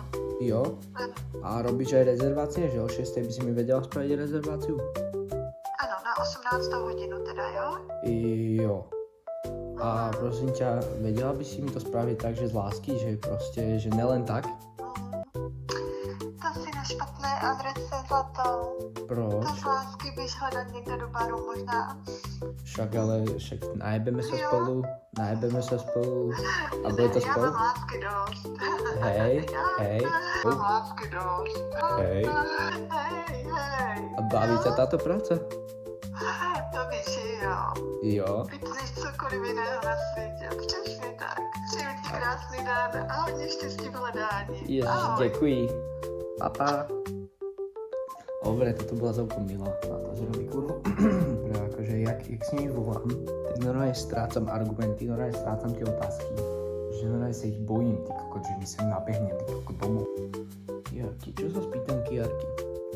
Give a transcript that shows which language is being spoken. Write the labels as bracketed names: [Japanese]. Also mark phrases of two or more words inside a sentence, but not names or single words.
[Czech] Jo? Ano, [Slovak] A robíš aj rezervácie, že o 6. by si mi vedela spraviť rezerváciu? [Czech] ano, na 18. hodinu teda, jo? Jo. [Slovak] A prosím ťa, vedela by si mi to spraviť tak, že z lásky, že proste, že nelen tak? [Czech] To si na špatné adrese, zlato. Proč? To z lásky bys hledat někde do baru možná. [Slovak] Však najebeme sa [Czech] Jo. [Slovak] spolu a bude to [Czech] Já [Slovak] spolu? [Czech] mám lásky dost. [Slovak] Hej. [Czech] Mám lásky dost. [Slovak] Hej. Hej. A baví ťa táto práca? [Czech] To víš, jo. Jo. Víc než cokoliv jiného na světě. Přesně tak. Přeju ti krásný den a hodně štěstí v hledání. [Slovak] Ježiš, [Czech] Ahoj. [Slovak] ďakuj. Papa. Dobre, toto bola celkom milá. Na to, že robí kurvu. Akože, jak s nimi volám, tak normálne strácam argumenty, normálne strácam tie otázky. Že normálne sa ich bojím, ty kokot, že mi sem nabehne, ty kokot domov. Kiarky, čo sa spýtam Kiarky?